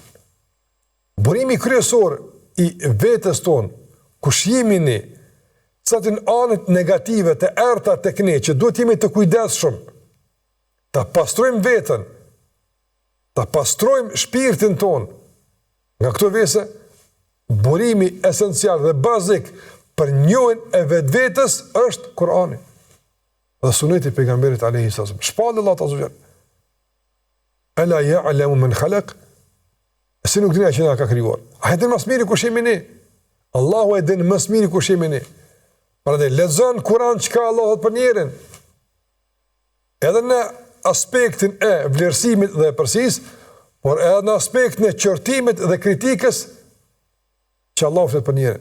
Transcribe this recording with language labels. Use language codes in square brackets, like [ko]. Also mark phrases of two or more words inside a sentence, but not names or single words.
[sq] Burimi kryesor i vetes tonë, kush jemi ne, çatin anët negative të errta tek ne, që duhet jemi të kujdesshëm, ta pastrojmë veten, ta pastrojmë shpirtin tonë. Nga këto vese, burimi esencial dhe bazik për njohjen e vetvetes është Kurani dhe suneti i pejgamberit [ar] عليه السلام. [sq] Shpallë Allah [ar] عز وجل. ألا يعلم من خلق? [sq] Si nuk dinë që na ka krijuar. A e din më së miri kush jemi ne? Allahu e din më së miri kush jemi ne. Prandaj lexon Kur'an çka Allah thot për njerin. Edhe në aspektin e vlerësimit dhe përsis, por edhe në aspektin e qortimit dhe kritikës që Allah flet për njerin.